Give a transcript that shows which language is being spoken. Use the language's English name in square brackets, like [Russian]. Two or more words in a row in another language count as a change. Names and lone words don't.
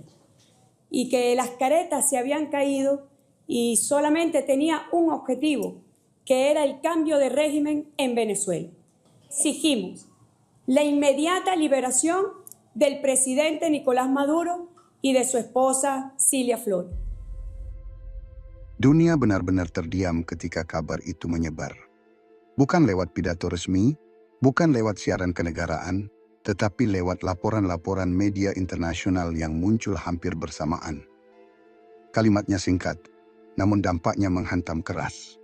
[Spanish] Y que las caretas se habían caído y solamente tenía un objetivo, que era el cambio de régimen en Venezuela. Exigimos la inmediata liberación del presidente Nicolás Maduro y de su esposa Cilia Flores. [Indonesian] Dunia benar-benar terdiam ketika kabar itu menyebar. Bukan lewat pidato resmi, bukan lewat siaran kenegaraan, tetapi lewat laporan-laporan media internasional yang muncul hampir bersamaan. Kalimatnya singkat, namun dampaknya menghantam keras.